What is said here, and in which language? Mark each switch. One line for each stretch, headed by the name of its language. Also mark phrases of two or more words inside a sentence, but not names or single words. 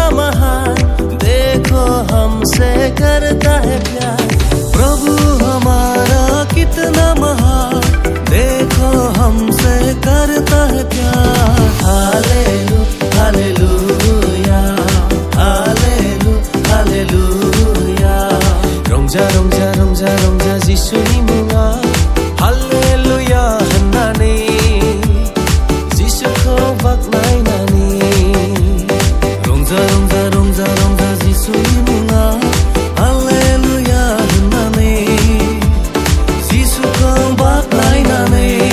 Hindi: महान देखो हमसे करता है प्यार प्रभु हमारा कितना महान देखो हमसे करता है प्यार हालेलुया
Bodo: हालेलुया हालेलुया हालेलुया रंजा रंजा रंजा रंजा जिसुनि मुङा हालेलुया होननानै जिसुखौ बाख्नायनानै रंजा रंजा रंजा रंजा जिसुनि मुङा हालेलुया होननानै जिसुखौ बाख्नायनानै